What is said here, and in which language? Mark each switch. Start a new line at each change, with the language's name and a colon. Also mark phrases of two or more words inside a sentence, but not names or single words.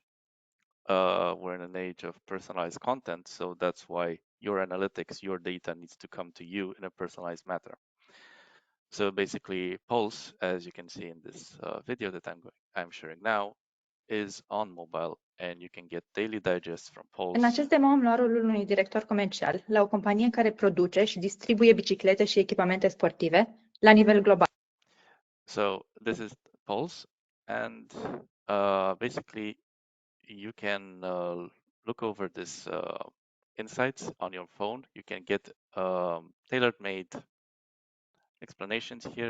English: We're in an age of personalized content, so that's why your analytics, your data needs to come to you in a personalized manner. So basically, Pulse, as you can see in this video that I'm sharing now, is on mobile, and you can get daily digests from
Romanian: În
English: Pulse.
Romanian: acest demo am luat rolul unui director comercial la o companie care produce și distribuie biciclete și echipamente sportive la nivel global.
English: So this is Pulse, and basically you can look over this insights on your phone. You can get tailor-made explanations here.